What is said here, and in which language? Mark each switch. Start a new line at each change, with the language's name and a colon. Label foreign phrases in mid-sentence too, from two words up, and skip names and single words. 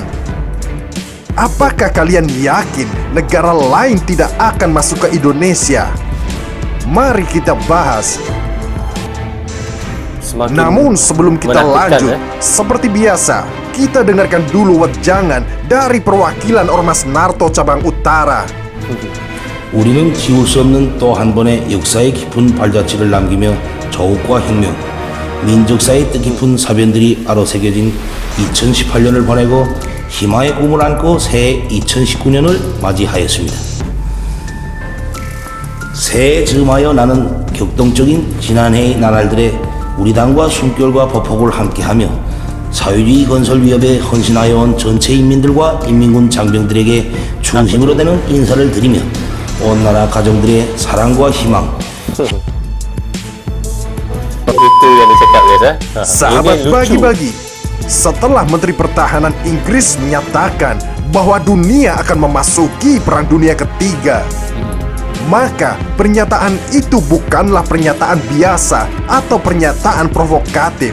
Indonesian: Apakah kalian yakin negara lain tidak akan masuk ke Indonesia? Mari kita bahas. Namun sebelum kita lanjut, seperti biasa, kita dengarkan dulu wejangan dari perwakilan Ormas Naruto cabang utara.
Korean: 우리는 지울 수 없는 또 한 번의 역사의 깊은 발자취를 남기며 조국과 혁명, 민족사의 뜻깊은 사변들이 아로새겨진 2018년을 보내고 희망의 꿈을 안고 새해 2019년을 맞이하였습니다. 새해 즈음하여 나는 격동적인 지난해의 나날들의 우리 당과 숨결과 보폭을 함께하며 사회주의 건설 위협에 헌신하여 온 전체 인민들과 인민군 장병들에게 중심으로 되는 인사를 드리며 온 나라 가정들의 사랑과 희망.
Indonesian: Itu yang dicakap, guys. Sahabat Bagi-Bagi, setelah Menteri Pertahanan Inggris menyatakan bahwa dunia akan memasuki Perang Dunia Ketiga, maka pernyataan itu bukanlah pernyataan biasa atau pernyataan provokatif.